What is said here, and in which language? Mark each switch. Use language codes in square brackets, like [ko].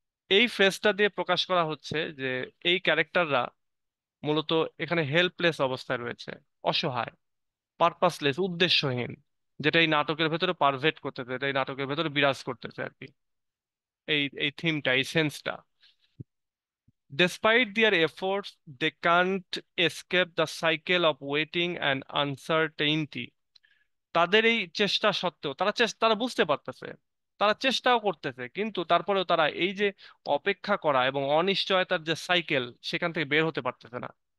[bn] এই ফ্রেজটা দিয়ে প্রকাশ করা হচ্ছে যে এই ক্যারেক্টাররা মূলত এখানে হেল্পলেস অবস্থায় রয়েছে, অসহায়, পারপাসলেস, উদ্দেশ্যহীন, যেটা এই নাটকের ভেতরে পারভেট করতেছে, এটা এই নাটকের ভেতরে বিরাজ করতেছে আর কি, এই এই থিমটা, এই সেন্সটা। [en] Despite their efforts, they can't escape the cycle of waiting and uncertainty. [bn] তাদের এই চেষ্টা সত্ত্বেও তারা বুঝতে পারতেছে, তারা চেষ্টাও করতেছে, কিন্তু তারপরেও তারা এই যে অপেক্ষা করা এবং অনিশ্চয়তার যে সাইকেল, সেখান থেকে বের হতে পারতেছে না।